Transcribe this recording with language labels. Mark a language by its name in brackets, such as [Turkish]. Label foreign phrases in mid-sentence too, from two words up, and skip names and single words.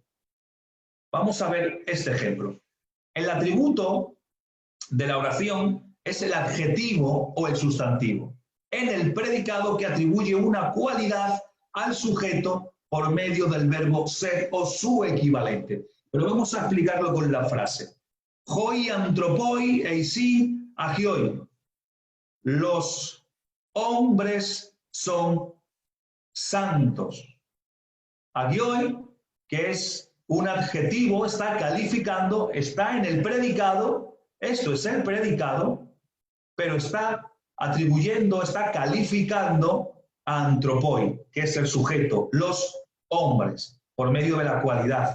[Spanish] Vamos a ver este ejemplo. El atributo de la oración es el adjetivo o el sustantivo, en el predicado que atribuye una cualidad al sujeto por medio del verbo ser o su equivalente. Pero vamos a explicarlo con la frase. [Greek] Οἱ ἄνθρωποι εἰσὶν ἅγιοι. [Spanish] Los hombres son santos. Agioi, que es un adjetivo, está calificando, está en el predicado, esto es el predicado, pero está atribuyendo, está calificando a anthropoi, que es el sujeto, los hombres, por medio de la cualidad.